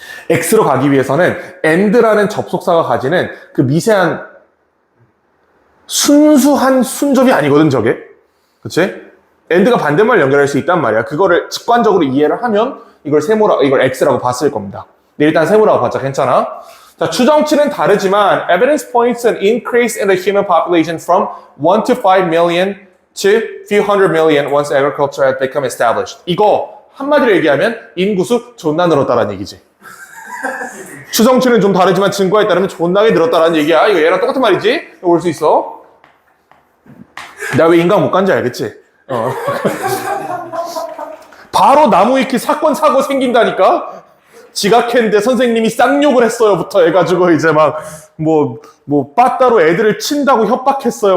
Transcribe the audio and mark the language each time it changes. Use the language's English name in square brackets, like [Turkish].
[Korean] X로 가기 위해서는 and라는 접속사가 가지는 그 미세한 순수한 순접이 아니거든, 저게. 그치? and가 반대말 연결할 수 있단 말이야. 그거를 직관적으로 이해를 하면 이걸 X라고 봤을 겁니다. 근데 일단 세모라고 봤자 괜찮아. 자, 추정치는 다르지만 [English] evidence points an increase in the human population from 1 to 5 million to few hundred million once agriculture had become established. [Korean] 이거 한마디로 얘기하면 인구수 존나 늘었다라는 얘기지. 추정치는 좀 다르지만 증거에 따르면 존나게 늘었다라는 얘기야. 이거 얘랑 똑같은 말이지? 올 수 있어. 내가 왜 인간 못 간지 알겠지? 바로 나무위키 사건 사고 생긴다니까? 지각했는데 선생님이 쌍욕을 했어요부터 해가지고 이제 막 빠따로 애들을 친다고 협박했어요.